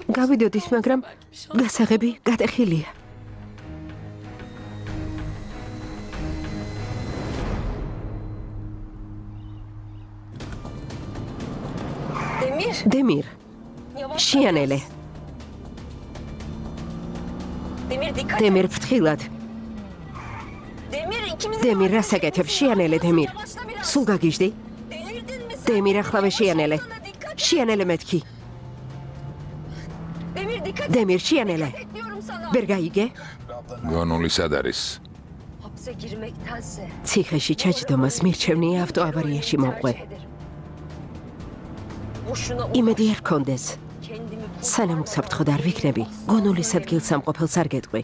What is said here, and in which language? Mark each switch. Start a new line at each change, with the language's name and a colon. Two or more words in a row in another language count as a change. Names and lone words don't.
Georgian: გავიდოდით, მაგრამ
Turkish: Belki bir şans.
Georgian: გასაღები გატეხილია.
Turkish: Demir.
Georgian: დემირ,
Turkish: Yavaş.
Georgian: შიანელე,
Turkish: Demir dikkat.
Georgian: დემირ ფრთხილად.
Turkish: Demir ikimiz.
Georgian: დემირ რას აკეთებ? შიანელე, დემირ. სულ გაგიჟდი?
Turkish: Delirdin mi sen?
Georgian: დემირ ახლავე შიანელე. შიანელე მეთქი.
Turkish: Demir dikkat.
Georgian: დემირ შიანელე.
Turkish: Diyorum sana.
Georgian: ვერ გაიგე? გონული სად არის?
Turkish: Hapse girmektense.
Georgian: ციხეში ჩაჯდომას მირჩევნია ავტოავარიაში მომყვე.
Turkish: Boşuna
Georgian: იმედი არ გქონდეს.
Turkish: kendimi
Georgian: სანამ უსაფრთხოდ არ ვიქნები, გონულის ადგილსამყოფელს არ გეტყვი.